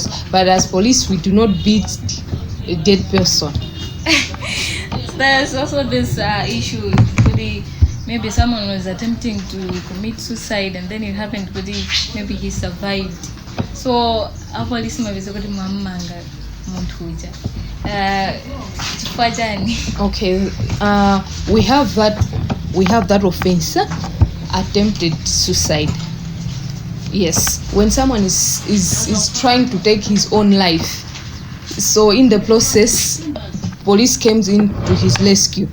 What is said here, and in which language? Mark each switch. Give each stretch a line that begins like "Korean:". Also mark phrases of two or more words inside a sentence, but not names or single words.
English: But as police, we do not beat a dead person. There's also this issue. Maybe someone was attempting to commit suicide and then it happened, but maybe he survived. So our police
Nyanja: mavisa kuti mwamanga muntu uja.
English: Okay, we have that offense, attempted suicide. Yes, when someone is trying to take his own life, so in the process, police comes in to his rescue.